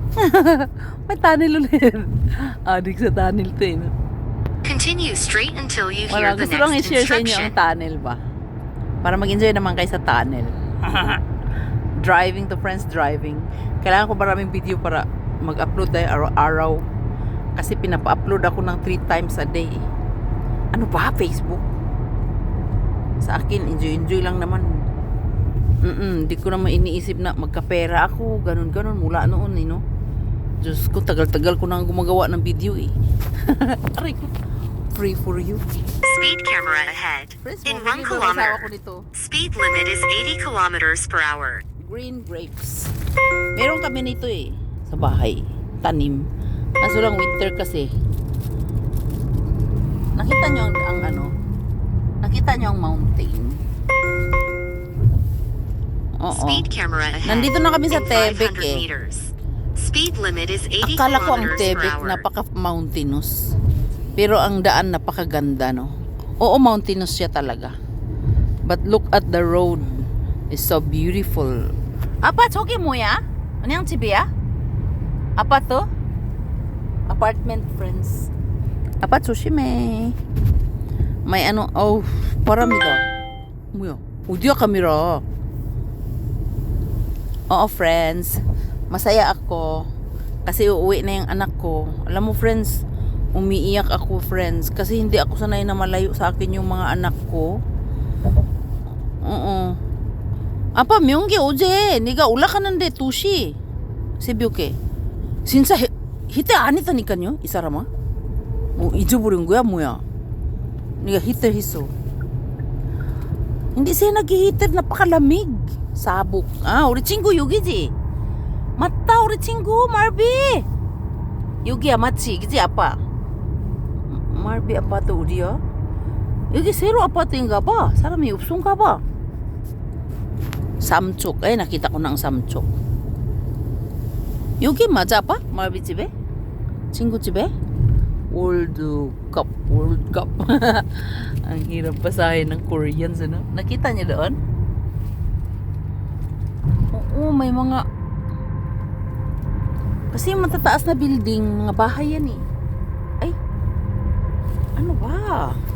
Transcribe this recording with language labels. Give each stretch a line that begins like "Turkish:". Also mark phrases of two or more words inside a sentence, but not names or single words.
Filipino: May tunnel ulit. Adik sa tunnel to eh. No?
English: Continue straight until you
Filipino: Wala,
English: hear the
Filipino: gusto lang
English: next
Filipino: i-share sa inyo ang
English: instruction.
Filipino: tunnel ba? Para mag-enjoy naman kayo sa tunnel.
English: Driving to friends driving.
Filipino: Kailangan ko maraming video para mag-upload tayo araw-araw. Kasi pinapa-upload ako ng
English: 3 times a day.
Filipino: Ano ba? Facebook? Sa akin, enjoy lang naman. Di ko naman iniisip na magkapera ako. Ganon mula noon eh, no? Diyos ko, tagal-tagal ko nang gumagawa ng video eh. Aray ko.
English: Free for you. Speed camera ahead. Friends, In 1
Filipino: asawa ko
English: kilometer.
Filipino: nito.
English: Speed limit is 80 kilometers per hour. Green grapes.
Filipino: Meron kami nito eh. Sa bahay. Tanim. Kaso lang winter kasi. Nakita nyo ang ano? Nakita nyo ang mountain? Oo.
English: Speed camera ahead.
Filipino: Nandito na kami sa
English: In
Filipino: Tebek
English: 500
Filipino: eh.
English: meters. Speed limit is 80
Filipino: Akala ko ang
English: kilometers per
Filipino: Tebek
English: hour.
Filipino: napaka-mountainous. Pero ang daan napakaganda, no? Oo, mountainous siya talaga.
English: But look at the road. It's so beautiful.
Korean: Apa, 저기 뭐야? 그냥 집이야? 아파트?
English: Apartment, friends. Apa, 조심해.
Filipino: May ano, oh, paramida.
Korean: 뭐야? 어디야,
Filipino: kamera? Oo, friends. Masaya ako. Kasi uuwi na yung anak ko. Alam mo, friends, umiiyak ako, friends. Kasi hindi ako sanay na malayo sa akin yung mga anak ko. Oo.
Korean: 아빠 명기 어제 네가 올라가는데 2시 새벽에 진짜 히트 안 했다니까요 이 사람아. 잊어버린 거야 뭐야? 네가 히트 했어.
Filipino: Hindi siya nag-heater, napakalamig. Sabog.
Korean: 우리 친구 여기지? 맞다, 우리 친구 말비. 여기야 맞지? 그지 아빠? 말비 아파트 어디야? 여기 새로 아파트인가 봐. 사람이 없은가 봐. 삼촉.
Filipino: Ay, nakita ko na ang Samchok.
Korean: 여기 맞아 pa? 말비 집에? 친구 집에?
English: World Cup.
Filipino: Ang hirap basahin ng Koreans, ano? Nakita niyo doon? Oo, may mga... Kasi matataas na building, mga bahay yan eh. Ay, ano ba?